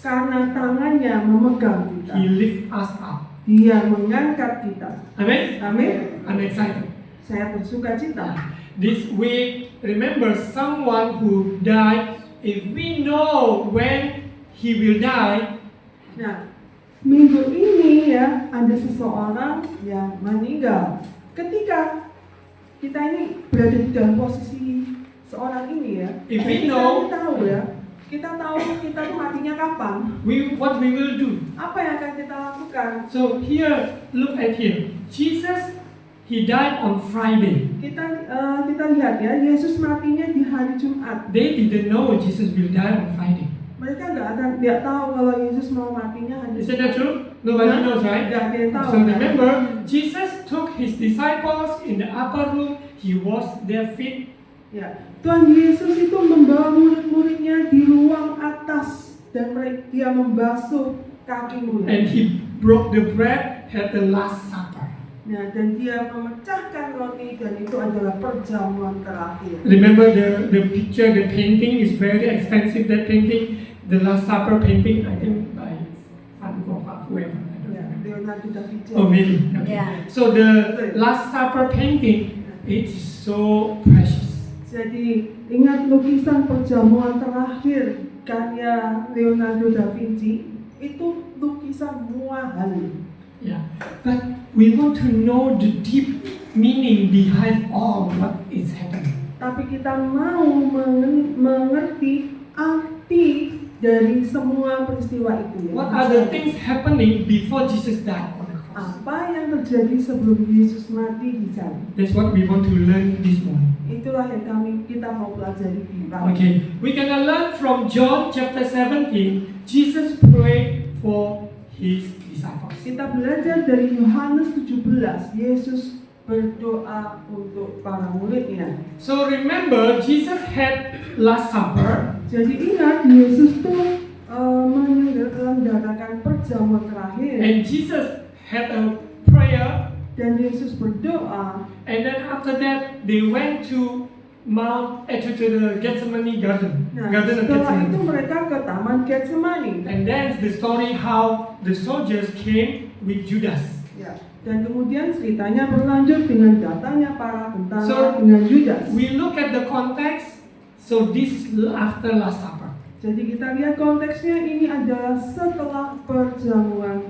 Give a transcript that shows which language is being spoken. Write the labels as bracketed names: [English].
[Indonesian] Karena tangannya memegang kita. [English] He lift us up. [Indonesian] Dia mengangkat kita. [English] Amen? [Indonesian] Amin. [English] I'm excited. [Indonesian] Saya bersuka cita. [English] This week, remember someone who died. If we know when he will die, [Indonesian] Nah, minggu ini ya ada seseorang yang meninggal. Ketika kita ini berada di dalam posisi seorang ini ya, [English] If we [Indonesian] kita [English] know- [Indonesian] tahu ya, kita tahu kita tuh matinya kapan, [English] what we will do. [Indonesian] apa yang akan kita lakukan. [English] So here, look at him. Jesus, he died on Friday. [Indonesian] Kita lihat ya, Yesus matinya di hari Jumat. [English] They didn't know Jesus will die on Friday. [Indonesian] Mereka nggak tahu kalau Yesus mau matinya hari [English] Isn't that true? Nobody knows, right? [Indonesian] Nggak ada yang tahu. [English] So remember, Jesus took his disciples in the upper room. He washed their feet. [Indonesian] Ya, Tuhan Yesus itu membawa murid-muridnya di ruang atas dan dia membasuh kaki murid. [English] And he broke the bread, had the Last Supper. [Indonesian] Nah, dan dia memecahkan roti dan itu adalah perjamuan terakhir. [English] Remember the picture, the painting is very expensive, that painting. The Last Supper painting, I think by Van Gogh or whoever. I don't [Indonesian] Ya, [English] remember. Leonardo da Vinci. Oh, maybe. Okay. Yeah. So the Last Supper painting, it is so precious. [Indonesian] Jadi ingat lukisan perjamuan terakhir karya Leonardo da Vinci itu lukisan mahal. [English] Yeah. But we want to know the deep meaning behind all what is happening. [Indonesian] Tapi kita mau mengerti arti dari semua peristiwa itu. Ya. [English] What are the things happening before Jesus died on the cross? [Indonesian] Apa yang terjadi sebelum Yesus mati di sana? [English] That's what we want to learn this morning. [Indonesian] Itulah yang kita mau pelajari di bawah. [English] Okay, we're gonna learn from John chapter 17. Jesus prayed for his disciples. [Indonesian] Kita belajar dari Yohanes 17. Yesus berdoa untuk para muridnya. [English] So remember, Jesus had Last Supper, [Indonesian] Jadi ingat Yesus tuh menyelenggarakan perjamuan terakhir [English] and Jesus had a prayer, [Indonesian] dan Yesus berdoa. [English] and then after that they went to to the Gethsemane garden, [Indonesian] Nah, [English] Garden of [Indonesian] setelah itu [English] Gethsemane. [Indonesian] mereka ke Taman Getsemani. [English] And then the story how the soldiers came with Judas. [Indonesian] Ya. Dan kemudian ceritanya berlanjut dengan datangnya para tentara [English] So, [Indonesian] dengan Judas. [English] We look at the context. So this is after Last Supper. [Indonesian] Jadi kita lihat konteksnya, ini adalah setelah perjamuan